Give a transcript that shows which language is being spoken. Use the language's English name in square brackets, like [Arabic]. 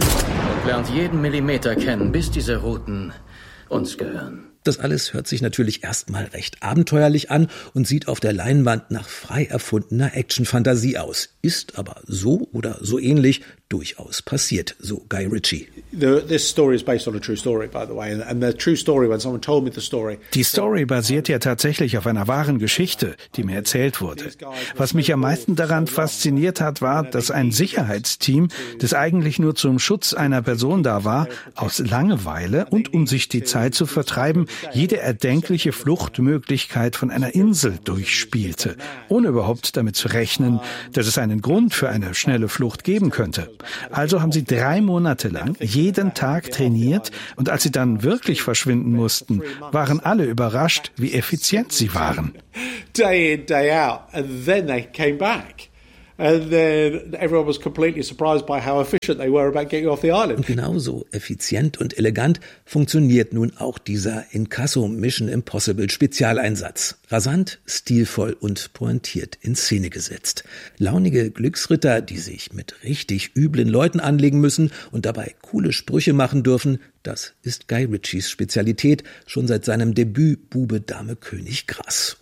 [German] Und lernt jeden Millimeter kennen, bis diese Routen uns gehören. Das alles hört sich natürlich erstmal recht abenteuerlich an und sieht auf der Leinwand nach frei erfundener Action-Fantasie aus. Ist aber so oder so ähnlich durchaus passiert, so Guy Ritchie. [English] This story is based on a true story, by the way. And the true story, when someone told me the story. [German] Die Story basiert ja tatsächlich auf einer wahren Geschichte, die mir erzählt wurde. Was mich am meisten daran fasziniert hat, war, dass ein Sicherheitsteam, das eigentlich nur zum Schutz einer Person da war, aus Langeweile und um sich die Zeit zu vertreiben, jede erdenkliche Fluchtmöglichkeit von einer Insel durchspielte, ohne überhaupt damit zu rechnen, dass es einen Grund für eine schnelle Flucht geben könnte. Also haben sie 3 Monate lang jeden Tag trainiert und als sie dann wirklich verschwinden mussten, waren alle überrascht, wie effizient sie waren. [English] Day in, day out, and then they came back. And then everyone was completely surprised by how efficient they were about getting off the island. [German] Und genauso effizient und elegant funktioniert nun auch dieser Inkasso Mission Impossible Spezialeinsatz. Rasant, stilvoll und pointiert in Szene gesetzt. Launige Glücksritter, die sich mit richtig üblen Leuten anlegen müssen und dabei coole Sprüche machen dürfen, das ist Guy Ritchies Spezialität, schon seit seinem Debüt Bube, Dame, König, Gras.